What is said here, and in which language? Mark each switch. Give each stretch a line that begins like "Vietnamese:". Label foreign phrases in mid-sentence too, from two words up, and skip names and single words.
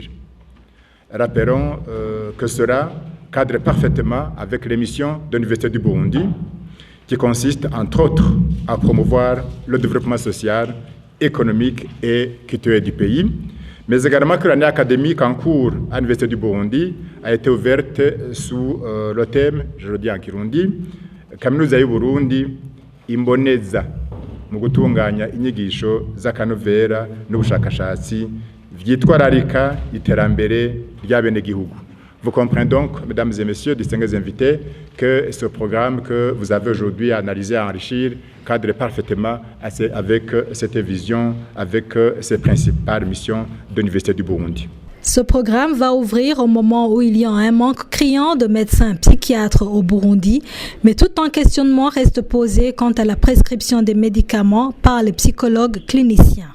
French: Rappelons que cela cadre parfaitement avec les missions de l'Université du Burundi, qui consiste, entre autres, à promouvoir le développement social, économique et culturel du pays, mais également que l'année académique en cours à l'Université du Burundi a été ouverte sous le thème, je le dis en Kirundi,
Rundi: Kaminuza y'u Burundi imboneza mu gutunganya inyigisho z'akanovera n'ubushakashatsi vyitwararika iterambere ry'abenegihugu.
French: Vous comprenez donc, mesdames et messieurs, distingués invités, que ce programme que vous avez aujourd'hui à analyser, à enrichir, cadre parfaitement avec cette vision, avec ces principales missions de l'Université du Burundi. Ce programme va ouvrir au moment où il y a un manque criant de médecins psychiatres au Burundi, mais tout un questionnement reste posé quant à la prescription des médicaments par les psychologues cliniciens.